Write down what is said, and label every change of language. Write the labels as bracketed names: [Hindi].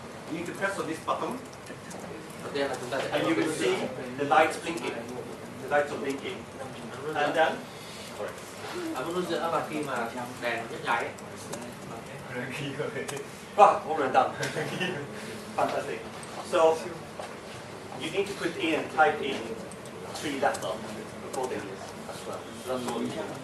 [English] You need to press on this button, and you will see the lights blinking. The lights are blinking, and then. [Vietnamese] Muốn hướng dẫn là khi mà đèn nó nhấp nháy. [English] Wow, already done. Fantastic. So you need to put in, type in 3 letters accordingly as well. That's all you do.